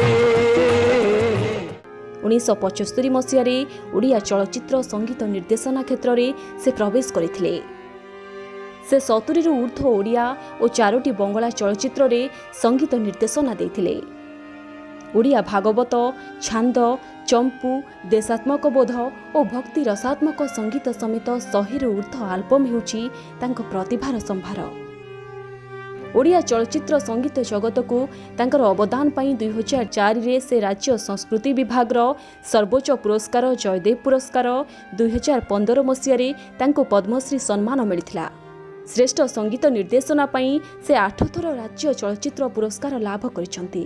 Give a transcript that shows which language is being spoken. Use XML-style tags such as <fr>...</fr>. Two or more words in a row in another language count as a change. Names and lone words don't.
<or>1975 ମସିହା ରେ ଓଡ଼ିଆ ଚଳଚ୍ଚିତ୍ର ସଙ୍ଗୀତ ନିର୍ଦ୍ଦେଶନା କ୍ଷେତ୍ର ରେ ସେ ପ୍ରବେଶ କରଥିଲେ। ସେ 70 ରୁ ଊର୍ଦ୍ଧ୍ୱ ଓଡ଼ିଆ ଓ 4ଟି ବଙ୍ଗଳା ଚଳଚ୍ଚିତ୍ର ରେ ସଙ୍ଗୀତ ନିର୍ଦ୍ଦେଶନା ଦେଥିଲେ। ଓଡ଼ିଆ ଭାଗବତ, ଛାନ୍ଦ, ଚମ୍ପୂ, ଦେଶାତ୍ମକ ବୋଧ ଓ ଭକ୍ତି ରସାତ୍ମକ ସଙ୍ଗୀତ ସମେତ 100 ରୁ ଊର୍ଦ୍ଧ୍ୱ ଆଲବମ ହେଉଛି ତାଙ୍କ ପ୍ରତିଭାର ସମ୍ଭାର। ଓଡ଼ିଆ ଚଳଚ୍ଚିତ୍ର ସଙ୍ଗୀତ ଜଗତ କୁ ତାଙ୍କର ଅବଦାନ ପାଇଁ 2004 ରେ ସେ ରାଜ୍ୟ ସଂସ୍କୃତି ବିଭାଗ ର ସର୍ବୋଚ୍ଚ ପୁରସ୍କାର ଜୟଦେବ ପୁରସ୍କାର, 2015 ମସିହା ରେ ତାଙ୍କୁ ପଦ୍ମଶ୍ରୀ ସମ୍ମାନ ମିଳିଥିଲା। ଶ୍ରେଷ୍ଠ ସଙ୍ଗୀତ ନିର୍ଦ୍ଦେଶନା ପାଇଁ ସେ 8 ଥର ରାଜ୍ୟ ଚଳଚ୍ଚିତ୍ର ପୁରସ୍କାର ଲାଭ କରିଛନ୍ତି।</or>